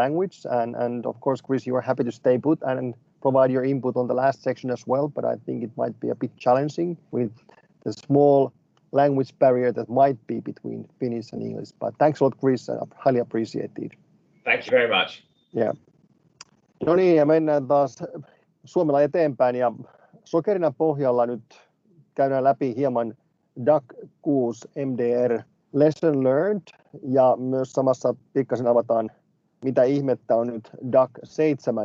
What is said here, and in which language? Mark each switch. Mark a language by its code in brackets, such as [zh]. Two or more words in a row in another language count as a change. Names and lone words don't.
[en] And of course, Chris, you are happy to stay put. And provide your input on the last section as well, but I think it might be a bit challenging with the small language barrier that might be between Finnish and English. But thanks a lot, Chris. I highly appreciate it. Thank you very much. Yeah. [fi] No niin, ja mennään taas Suomella eteenpäin. Ja sokerina pohjalla nyt käydään läpi hieman DAC 6 MDR [en] Lesson Learned. [fi] Ja myös samassa pikkasen avataan, mitä ihmettä on nyt DAC 7.